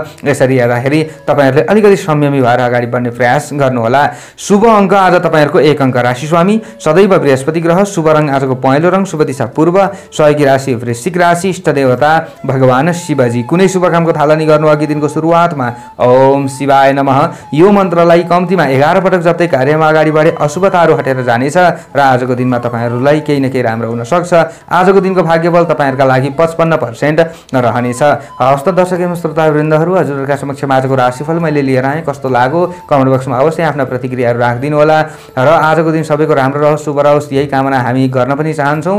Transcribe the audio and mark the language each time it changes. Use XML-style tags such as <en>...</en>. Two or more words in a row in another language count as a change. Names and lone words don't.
<ne>यसरी हेर्दाखेरि तपाईहरुले अलिकति संयमी भएर अगाडि बढ्ने प्रयास गर्नुहोला। शुभ अङ्क आज तपाईहरुको 1 अङ्क, राशि स्वामी सदैव बृहस्पति ग्रह, शुभ रङ आजको पहेँलो रङ, शुभ दिशा पूर्व, सहयोगी राशि वृश्चिक राशि, इष्ट देवता भगवान शिवजी। कुनै शुभ कामको थालनी गर्नु अघि दिनको सुरुवातमा</ne> <sa>ओम शिवाय नमः</sa> <ne>यो मन्त्रलाई कम्तीमा 11 पटक जप्दै कार्यमा अगाडि बढे अशुभताहरू हटेर जानेछ र आजको दिनमा तपाईहरुलाई केही न केही राम्रो हुन सक्छ। आजको दिनको भाग्यबल तपाईहरुका लागि 55% रहनेछ। हस्त दर्शक एवं श्रोतावृन्दहरू, हजुरहरूका समक्ष आजको राशिफल मैले लिएर आएँ। कस्तो लाग्यो</ne> <en>comment boxमा</en> <ne>अवश्य आफ्ना प्रतिक्रियाहरू राखिदिनु होला र आजको दिन सबैको राम्रो रहोस्, शुभ रहोस् यही कामना हामी गर्न पनि चाहन्छौँ।</ne>